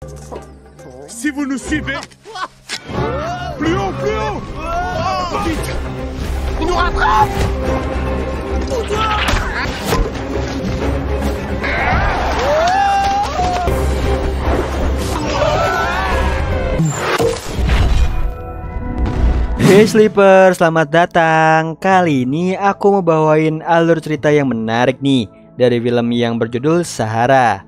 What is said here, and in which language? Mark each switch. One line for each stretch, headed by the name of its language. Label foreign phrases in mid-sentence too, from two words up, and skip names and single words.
French: Si vous nous suivez, plus haut, plus haut, vite. Il nous rattrape.
Indonesian: Hey Sleeper, selamat datang. Kali ini aku mau bawain alur cerita yang menarik nih dari film yang berjudul Sahara.